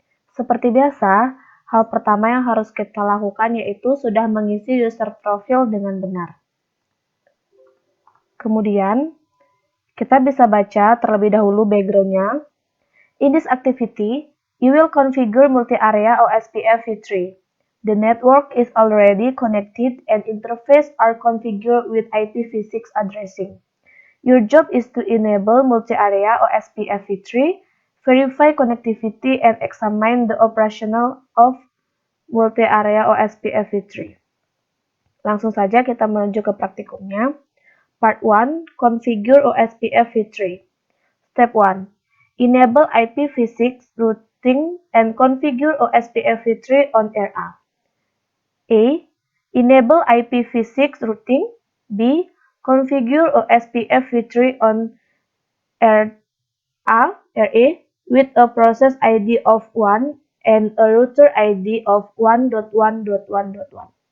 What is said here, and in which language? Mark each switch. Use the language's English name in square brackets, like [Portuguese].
[Indonesian] Seperti biasa, hal pertama yang harus kita lakukan yaitu sudah mengisi user profile dengan benar. Kemudian, kita bisa baca terlebih dahulu background-nya. [English] In this activity, you will configure multi-area OSPF v3. The network is already connected and interface are configured with IPv6 addressing. Your job is to enable multi-area OSPF v3, verify connectivity, and examine the operational of multi-area OSPF v3. [Indonesian] Langsung saja kita menuju ke praktikumnya. [English] Part 1, Configure OSPF v3. Step 1. Enable IPv6 routing and configure OSPF v3 on RA. A. Enable IPv6 routing. B. Configure OSPF v3 on RA with a process ID of 1 and a router ID of 1.1.1.1.